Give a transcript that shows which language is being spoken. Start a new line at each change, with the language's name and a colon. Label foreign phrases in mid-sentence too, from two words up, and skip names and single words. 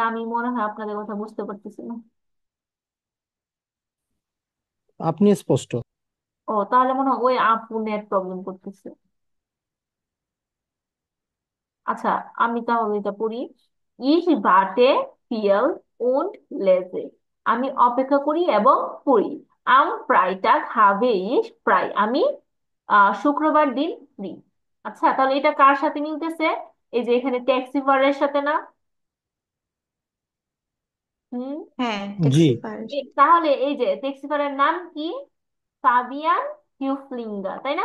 Bangla: আমি মনে হয় আপনাদের কথা বুঝতে পারতেছি না। আপনি স্পষ্ট। ও, তাহলে মনে হয় ওই আপু নেট প্রবলেম করতেছে। আচ্ছা, আমি তাহলে এটা পড়ি।
German: Ich warte viel und lese,
Bangla: আমি অপেক্ষা করি এবং পড়ি।
German: Am Freitag habe ich frei,
Bangla: আমি শুক্রবার দিন ফ্রি। আচ্ছা, তাহলে এটা কার সাথে মিলতেছে? এই যে এখানে ট্যাক্সি ফারের সাথে না? হুম। হ্যাঁ, জি। ট্যাক্সি পার্স। তাহলে এই যে ট্যাক্সি ফারের নাম কি? ফাবিয়ান হিউফলিঙ্গা, তাই না?